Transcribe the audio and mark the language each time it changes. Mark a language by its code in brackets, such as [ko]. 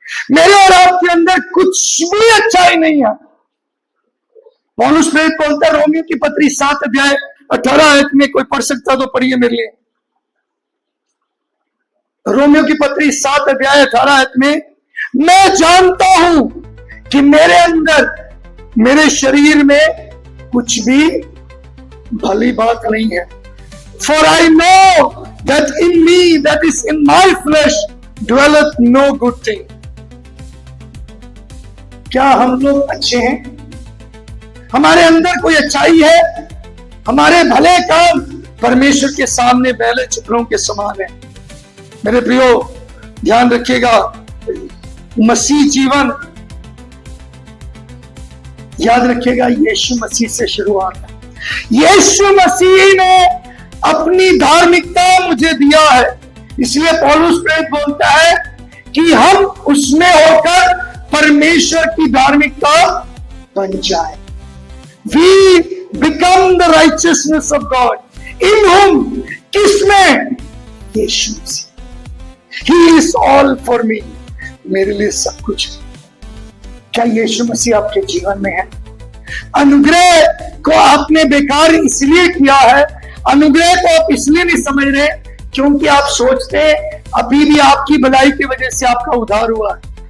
[hi] मेरे और आपके अंदर कुछ भी अच्छाई नहीं है। पौलुस प्रेरित बोलता है रोमियो की पत्री 7 अध्याय 18 आयत में, कोई पढ़ सकता तो पढ़िए मेरे लिए। रोमियो की पत्री 7 अध्याय 18 आयत में, मैं जानता हूं कि मेरे अंदर, मेरे शरीर में कुछ भी भली बात नहीं है। [en] For I know that in me, that is in my flesh, dwelleth no good thing. [hi] क्या हम लोग अच्छे हैं? हमारे अंदर कोई अच्छाई है? हमारे भले काम परमेश्वर के सामने बैले चित्रों के समान है। मेरे प्रियो ध्यान रखिएगा, मसीह जीवन, याद रखिएगा, यीशु मसीह से शुरुआत है। यीशु मसीह ने अपनी धार्मिकता मुझे दिया है। इसलिए पौलुस प्रेरित बोलता है कि हम उसमें होकर परमेश्वर की धार्मिकता बन जाए। [en] We become the righteousness of God in whom, [hi] किसमें? यीशु मसीह। [en] He is all for me, [hi] मेरे लिए सब कुछ है। क्या यीशु मसीह आपके जीवन में है? अनुग्रह को आपने बेकार इसलिए किया है, अनुग्रह को आप इसलिए नहीं समझ रहे क्योंकि आप सोचते हैं अभी भी आपकी भलाई की वजह से आपका उद्धार हुआ है।